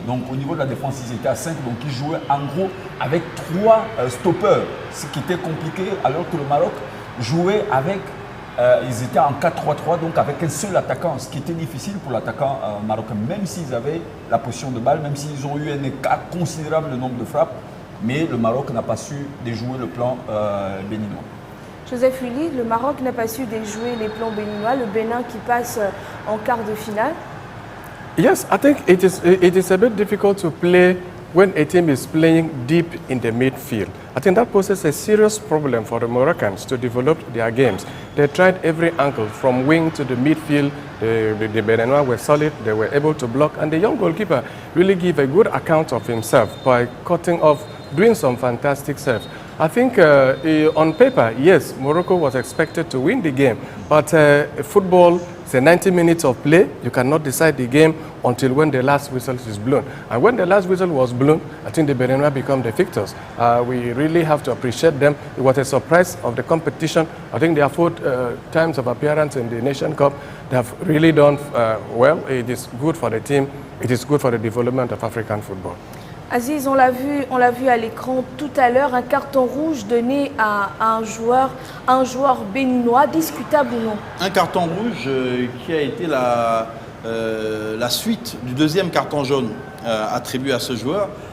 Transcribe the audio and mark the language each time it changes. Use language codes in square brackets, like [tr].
[fr] Donc au niveau de la défense, ils étaient à 5, donc ils jouaient en gros avec 3 stoppeurs, ce qui était compliqué, alors que le Maroc jouait avec, ils étaient en 4-3-3, donc avec un seul attaquant, ce qui était difficile pour l'attaquant marocain, même s'ils avaient la position de balle, même s'ils ont eu un écart considérable de nombre de frappes, mais le Maroc n'a pas su déjouer le plan béninois. Joseph Willy, le Maroc n'a pas su déjouer les plans béninois, le Bénin qui passe en quart de finale. [en] Yes, I think it is a bit difficult to play when a team is playing deep in the midfield. I think that poses a serious problem for the Moroccans to develop their games. They tried every angle from wing to the midfield. The Béninois were solid, they were able to block, and the young goalkeeper really gave a good account of himself by cutting off, doing some fantastic saves. I think on paper, yes, Morocco was expected to win the game, but football, it's a 90 minutes of play. You cannot decide the game until when the last whistle is blown. And when the last whistle was blown, I think the Béninois become the victors. We really have to appreciate them. It was a surprise of the competition. I think their 4 times of appearance in the Nation Cup, they have really done well. It is good for the team. It is good for the development of African football. [fr] Aziz, on l'a vu à l'écran tout à l'heure, un carton rouge donné à un joueur béninois, discutable ou non? Un carton rouge qui a été la suite du deuxième carton jaune attribué à ce joueur.